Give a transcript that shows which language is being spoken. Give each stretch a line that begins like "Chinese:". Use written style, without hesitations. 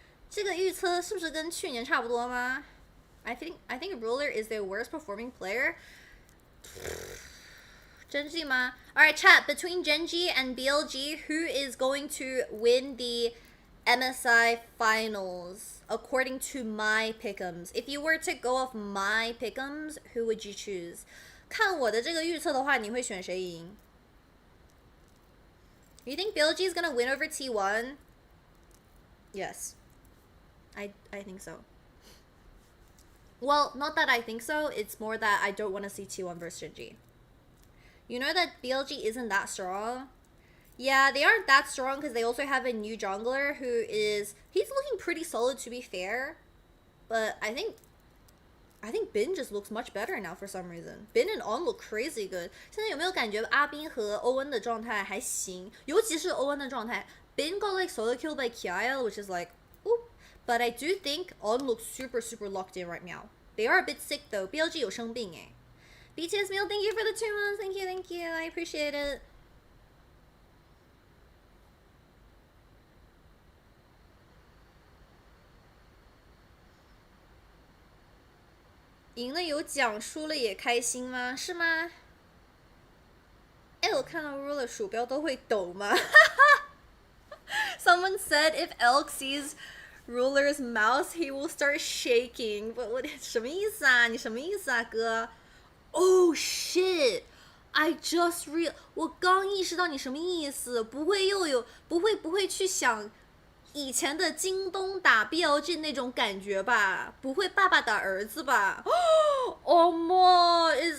Chinese: 这个预测是不是跟去年差不多吗？
English: I think Ruler is their worst performing player. Genji ma. Alright, chat. Between Genji and BLG, who is going to win the MSI finals according to my Pickems? If you were to go off my Pickems, who would you choose?
Chinese: 看我的这个预测的话，你会选谁赢？
English: You think BLG is gonna win over T1? Yes. I think so. Well, not that I think so, it's more that I don't want to see T1 versus Genji. You know that BLG isn't that strong? Yeah, they aren't that strong because they also have a new jungler who is... He's looking pretty solid, to be fair. But I think Bin just looks much better now for some reason. Bin and On look crazy good.
Chinese: 现在有没有感觉阿宾和欧恩的状态还行？尤其是欧恩的状态。
English: Bin got like solo killed by Kiaya, which is like, oop. But I do think On looks super locked in right now. They are a bit sick though.
Chinese: BLG 有生病哎。
English: BTS Meal, thank you for the 2 months. Thank you. I appreciate it.
Chinese: 赢了有奖，输了也开心吗？是吗？哎，我看到 Ruler 鼠标都会抖吗？
English: Someone said if Elk sees Ruler's mouse, he will start shaking. But what
Chinese: 什么意思啊？你什么意思啊，哥 ？
English: Oh shit! I just
Chinese: 我刚意识到你什么意思，不会去想以前的京东打 BLG 那种感觉吧？不会爸爸打儿子吧？
English: Oh my!